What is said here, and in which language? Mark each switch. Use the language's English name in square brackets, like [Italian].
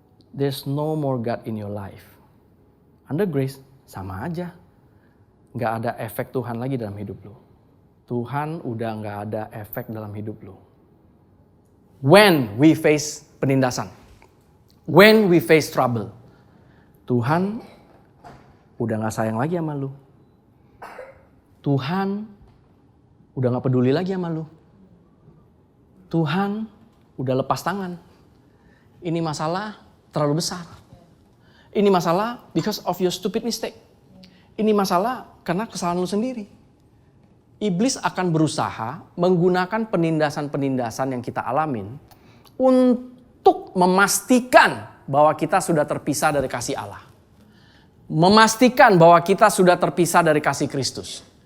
[English] There's no more God in your life. Under grace [Indonesian] sama aja. Gak ada efek Tuhan lagi dalam hidup lu. Tuhan udah gak ada efek dalam hidup lu. [English] When we face [Indonesian] penindasan, [English] when we face trouble, [Indonesian] Tuhan udah gak sayang lagi sama lu. Tuhan udah gak peduli lagi sama lu. Tuhan udah lepas tangan. Ini masalah terlalu besar. Ini masalah [English] because of your stupid mistake. [Indonesian] Ini masalah karena kesalahan lu sendiri. Iblis akan berusaha menggunakan penindasan-penindasan yang kita alamin untuk memastikan bahwa kita sudah terpisah dari kasih Allah. Memastikan bahwa kita sudah terpisah dari kasih Kristus.